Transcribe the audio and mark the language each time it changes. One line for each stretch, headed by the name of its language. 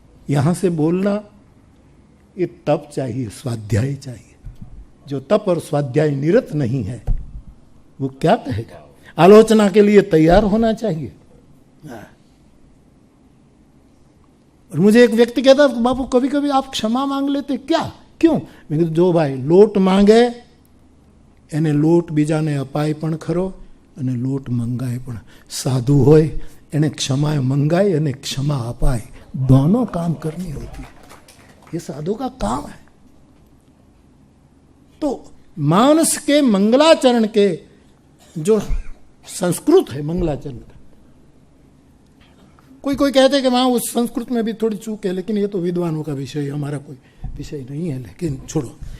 Hindi: यहां से बोलना ये तप चाहिए, स्वाध्याय चाहिए। जो तप और स्वाध्याय निरत नहीं है वो क्या कहेगा? आलोचना के लिए तैयार होना चाहिए। और मुझे एक व्यक्ति कहता बापू कभी कभी आप क्षमा मांग लेते क्या? क्यों? मैं कहता जो भाई लोट मांगे
Gujarati: એને લોટ બીજાને અપાય પણ ખરો અને લોટ મંગાય પણ। સાધુ હોય એને ક્ષમા મંગાય અને ક્ષમા અપાય,
Hindi: दोनों काम करनी होती है, ये साधु का काम है। तो मानस के मंगलाचरण के जो संस्कृत है मंगलाचरण का, कोई कोई कहते हैं कि वहां उस संस्कृत में भी थोड़ी चूक है, लेकिन ये तो विद्वानों का विषय, हमारा कोई विषय नहीं है, लेकिन छोड़ो।